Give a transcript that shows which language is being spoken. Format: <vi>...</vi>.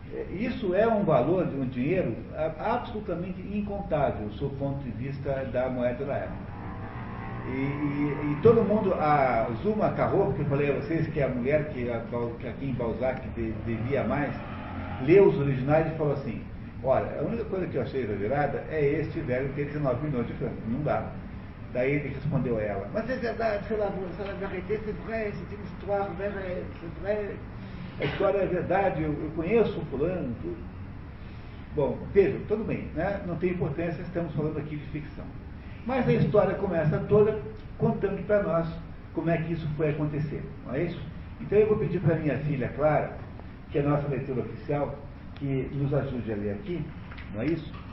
<pt>Isso é um valor de um dinheiro absolutamente incontável, sob o ponto de vista da moeda da época. E todo mundo, a Zuma Carro, que eu falei a vocês, que é a mulher que aqui em Balzac devia mais, leu os originais e falou assim: olha, a única coisa que eu achei exagerada é este velho ter 19 milhões de francos, não dá. Daí ele respondeu a ela: mas é verdade,</pt> <fr>c'est la vérité, c'est vrai,</fr> <pt>c'est une histoire vraie, c'est vrai. A história é verdade, eu conheço o fulano, tudo. Bom, vejam, tudo bem, né? Não tem importância, estamos falando aqui de ficção. Mas a história começa toda contando para nós como é que isso foi acontecer, não é isso? Então eu vou pedir para minha filha Clara, que é a nossa leitora oficial, que nos ajude a ler aqui, não é isso?</pt>